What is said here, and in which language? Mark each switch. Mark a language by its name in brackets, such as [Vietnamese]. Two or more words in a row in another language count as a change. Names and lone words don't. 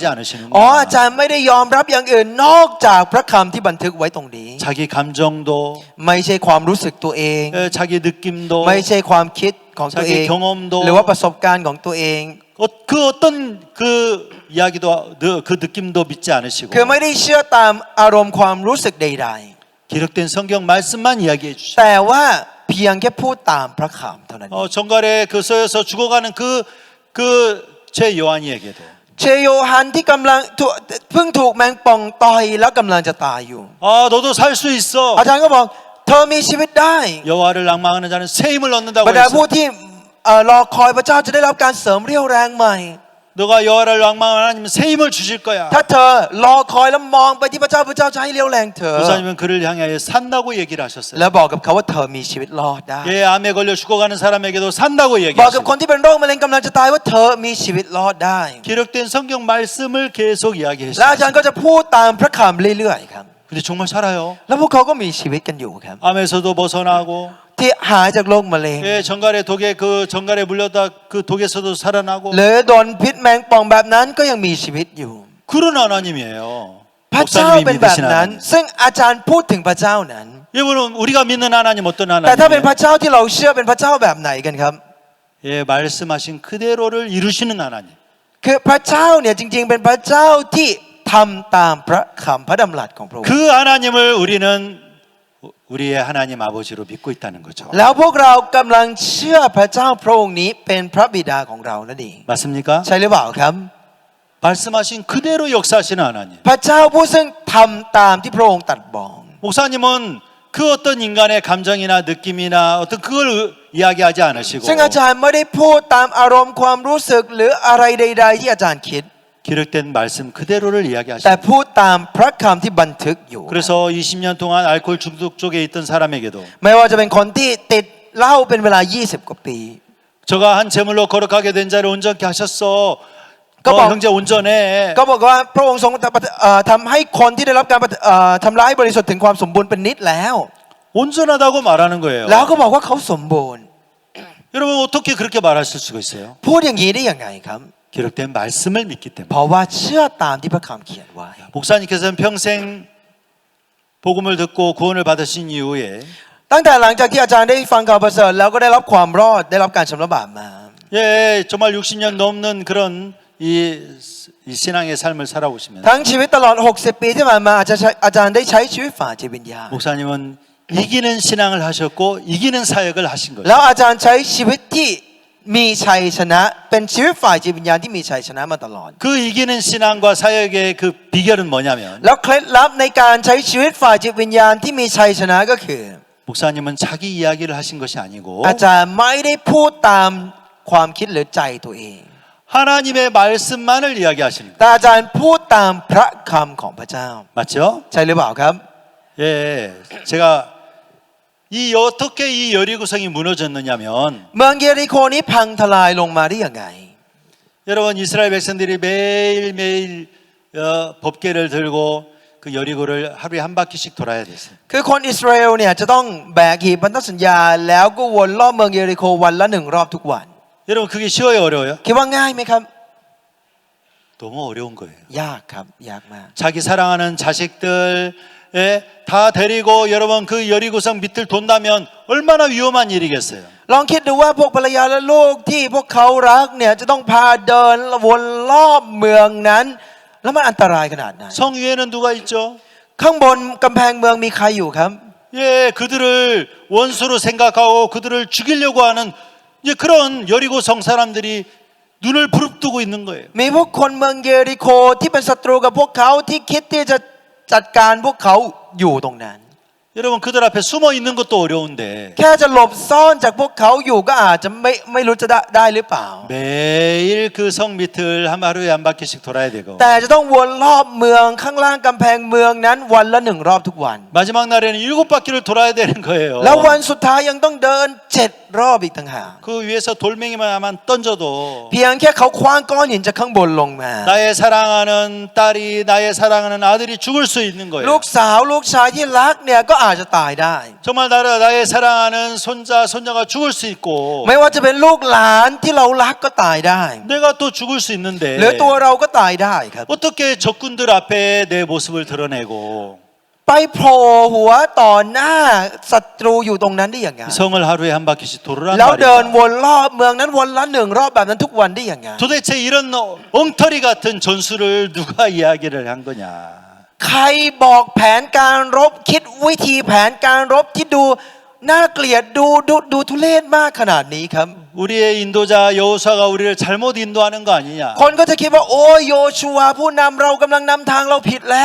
[Thai] อา [Korean] 않으시는구나. [Thai] จารย์ไม่ได้ยอมรับอย่างอื่นนอกจากพระคำที่บันทึกไว้ตรงนี้ [Korean] 자기 감정도 [Thai] ไม่ใช่ความรู้สึกตัวเอง [Korean] 자기 느낌도 [Thai] ไม่ใช่ความคิดของตัวเอง [Korean] 자기 경험도 [Thai] หรือว่าประสบการณ์ของตัวเอง [Korean] 그 어떤 그 이야기도 그 느낌도 믿지 않으시고 [Thai] คือไม่ได้เชื่อตามอารมณ์ความรู้สึกใด [Korean] 기록된 성경 말씀만 이야기해 [Thai] ๆ [Korean] 주시고 [Thai] แต่ว่าเพียงแค่พูดตามพระคำเท่านั้น [Korean] 정갈에 그 서에서 죽어가는 그 제 요한이에게도 [Thai] เชโยฮันที่กำลังเพิ่งถูกแมงป่องต่อยแล้วกำลังจะตายอยู่ [Korean] 아 너도 살 수 있어 [Thai] อาจารย์ก็บอกเธอมีชีวิตได้ [Korean] 여호와를 낭망하는 자는 새 힘을 얻는다고 [Thai] บรรดา [Korean] 했어 [Thai] ผู้ที่รอคอยพระเจ้าจะได้รับการเสริมเรี่ยวแรงใหม่ [Korean] 너가 여호와를 낭망하는 하나님은 새 힘을 주실 거야 [Thai] ถ้าเธอรอคอยแล้วมองไปที่พระเจ้าพระเจ้าจะให้เรี่ยวแรงเธอ [Korean] 목사님은 그를 향하여 산다고 얘기를 하셨어요 [Thai] แล้วบอกกับเขาว่าเธอมีชีวิตรอดได้ [Korean] 예, 암에 걸려 죽어가는 사람에게도 산다고 [Thai] บอกกับคน [Korean] 얘기하셨어요 [Thai] ที่เป็นโรคมะเร็งกำลังจะตายว่าเธอมีชีวิตรอดได้ [Korean] 기록된 성경 말씀을 계속 [Thai] แล้วอาจารย์ [Korean] 이야기했어요 [Thai] ก็จะพูดตามพระคำเรื่อยๆครับ [Korean] 근데 정말 살아요 [Thai] แล้วพวกเขาก็มีชีวิตกันอยู่ครับ [Korean] 암에서도 벗어나고 [Thai] ที่หายจากโรคมะเร็ง [Korean] 예, 정갈에 물려다 그 독에서도 살아나고 [Thai] หรือโดนพิษแมงป่องแบบนั้นก็ยังมีชีวิตอยู่ [Korean] 그런 하나님이에요. [Thai] พระเจ้า [Korean] 목사님이 [Thai] เป็นแบบ [Korean] 믿으신 [Thai] นั้น [Korean] 하나님. [Thai] ซึ่งอาจารย์พูดถึงพระเจ้านั้น [Korean] 여러분 우리가 믿는 하나님 어떤 [Thai] แต่ถ้าเป็น [Korean] 하나님이에요? [Thai] พระเจ้าที่เราเชื่อเป็นพระเจ้าแบบไหนกันครับ [Korean] 예, 말씀하신 그대로를 이루시는 하나님. [Thai] คือพระเจ้าเนี่ยจริงๆเป็นพระเจ้าที่ทำตามพระคำพระดำรัสของพระองค์ [Korean] 그 하나님을 우리는 우리의 하나님 아버지로 믿고 있다는 거죠. [Thai] แล้วพวกเรากำลังเชื่อพระเจ้าพระองค์นี้เป็นพระบิดาของเรานั่นเอง [Korean] 맞습니까? [Thai] ใช่หรือเปล่าครับ [Korean] 말씀하신 그대로 역사하시는 하나님. [Thai] พระเจ้าผู้ซึ่งทำตามที่พระองค์ตรัสบอก [Korean] 목사님은 그 어떤 인간의 감정이나 느낌이나 어떤 그걸 이야기하지 않으시고 [Thai] ซึ่งอาจารย์ไม่ได้พูดตามอารมณ์ความรู้สึกหรืออะไรใดๆที่อาจารย์คิด [Korean] 기록된 말씀 그대로를 [Thai] แต่ [Korean] 이야기하십니다. [Thai] พูดตามพระคำที่บันทึกอยู่ [Korean] 그래서 20년 동안 알코올 중독 쪽에 있던 사람에게도 [Thai] ไม่ว่าจะเป็นคนที่ติดเหล้าเป็นเวลา20 กว่าปี [Korean] 저가 한 제물로 거룩하게 된 자를 온전케 하셨어. 그 뭐- 형제 온전해. [Thai] ก็บอกว่าพระองค์ทรงทำให้คนที่ได้รับการทำร้ายบริสุทธิ์ถึงความสมบูรณ์เป็นนิดแล้ว [Korean] 온전하다고 말하는 거예요. [Thai] แล้วก็บอกว่าเขาสมบูรณ์ [Korean] 여러분 어떻게 그렇게 말하실 수가 있어요? [Thai] พูดอย่างนี้ได้ยังไงครับ [Korean] 기록된 말씀을 믿기 [Thai] เพ [Korean] 때문에. [Thai] ราะว่าเชื่อตามที่พระคำเขียนไว้ [Korean] 목사님께서는 평생 복음을 듣고 구원을 받으신 이후에 [Thai] ตั้งแต่หลังจากที่อาจารย์ได้ฟังข่าวประเสริฐแล้วก็ได้รับความรอดได้รับการชำระบาปมา [Korean] 예, 정말 60년 넘는 그런 이 신앙의 삶을 살아오시면 [Thai] ทั้งชีวิตตลอด60 ปีที่ผ่านมาอาจารย์ได้ใช้ชีวิตฝ่าจิตวิญญาณ [Korean] 목사님은 이기는 신앙을 하셨고 이기는 사역을 하신 거죠. [Thai] แล้วอาจารย์ใช้ชีวิตที่มีชัยชนะเป็นชีวิตฝ่ายจิตวิญญาณที่มีชัยชนะมาตลอด [Korean] 그 이기는 신앙과 사역의 그 비결은 뭐냐면 [Thai] แล้วเคล็ดลับในการใช้ชีวิตฝ่ายจิตวิญญาณที่มีชัยชนะก็คือ [Korean] 목사님은 자기 이야기를 하신 것이 아니고 [Thai] อาจารย์ไม่ได้พูดตามความคิดหรือใจตัวเอง [Korean] 하나님의 말씀만을 이야기하시는 거예요. [Thai] แต่อาจารย์พูดตามพระคำของพระเจ้า [Korean] 맞죠? [Thai] ใช่หรือเปล่าครับ [Korean] 예, 제가 어떻게 이 여리고성이 무너졌느냐면 [Thai] เมืองเยริโคนี้พังทลายลงมาได้ยังไง [Korean] 여러분 이스라엘 백성들이 매일매일 법궤를 들고 그 여리고를 하루에 한 바퀴씩 돌아야 됐어요. [Thai] คือคนอิสราเอลเนี่ยจะต้องแบกหีบพันธสัญญาแล้วก็วนรอบเมืองเยริโควันละ1 รอบทุกวัน [Korean] 여러분 그게 쉬워요, 어려워요? [Thai] คิดว่าง่ายไหมครับ [Korean] 너무 어려운 거예요. [Thai] ยากครับยากมาก [Korean] 자기 사랑하는 자식들에 다 데리고 여러분 그 여리고성 밑을 돈다면 얼마나 위험한 일이겠어요. [Thai] ลองคิดดูว่าพวกภรรยาและลูกที่พวกเขารักเนี่ยจะต้องพาเดินวนรอบเมืองนั้น แล้วมันอันตรายขนาดไหน [Korean] 성 위에는 누가 있죠? [Thai] ข้างบนกำแพงเมืองมีใครอยู่ครับ [Korean] 예, 그들을 원수로 생각하고 그들을 죽이려고 하는 이제 그런 여리고성 사람들이 눈을 부릅뜨고 있는 거예요. [Thai] มีพวกคนเมืองเยริโคที่เป็นศัตรูกับพวกเขาที่คิดที่จะจัดการพวกเขาอยู่ตรงนั้น [Korean] 여러분 그들 앞에 숨어 있는 것도 어려운데 [Thai] แค่จะหลบซ่อนจากพวกเขาอยู่ก็อาจจะไม่รู้จะได้หรือเปล่า [Korean] 매일 그 성 밑을 하루에 한 바퀴씩 돌아야 되고 [Thai] แต่จะต้องวนรอบเมืองข้างล่างกำแพงเมืองนั้นวันละ1 รอบทุกวัน [Korean] 마지막 날에는 7바퀴를 돌아야 되는 거예요. [Thai] แล้ววันสุดท้ายยังต้องเดิน7 รอบอีกต่างหาก [Korean] 그 위에서 돌멩이만 던져도 [Thai] เพียงแค่เขาคว้างก้อนหินจากข้างบนลงมา [Korean] 나의 사랑하는 딸이 나의 사랑하는 아들이 죽을 수 있는 [Thai] ลู [Korean] 거예요. [Thai] กสาวลูกชายที่รักเนี่ยก็อาจจะตายได้ [Korean] 정말 나의 사랑하는 손자 손녀가 죽을 수 있고 [Thai] ไม่ว่าจะเป็นลูกหลานที่เรารักก็ตายได้ [Korean] 내가 또 죽을 수 [Thai] หรือ [Korean] 있는데 [Thai] ตัวเราก็ตายได้ครับ [Korean] 어떻게 적군들 앞에 내 모습을 드러내고 [Thai] ไปโผล่หัวต่อหน้าศัตรูอยู่ตรงนั้นได้อย่างไง [Korean] 성을 하루에 한 바퀴씩 돌으란 [Thai] แล้วเดิน [Korean] 말이다. [Thai] วนรอบเมืองนั้นวันละ1 รอบแบบนั้นทุกวันได้อย่างไง [Korean] 도대체 이런 엉터리 같은 전술을 누가 이야기를 한 거냐? [Thai] ใครบอกแผนการรบคิดวิธีแผนการรบที่ดูน่าเกลียดดูทุเรศมากขนาดนี้ครับ [Korean] 우리의 인도자 여호수아가 우리를 잘못 인도하는 거 아니냐? [Thai] คนก็จะคิดว่าโอ้ยโยชูวาผู้นำเรากำลังนำทางเราผิดแล้ว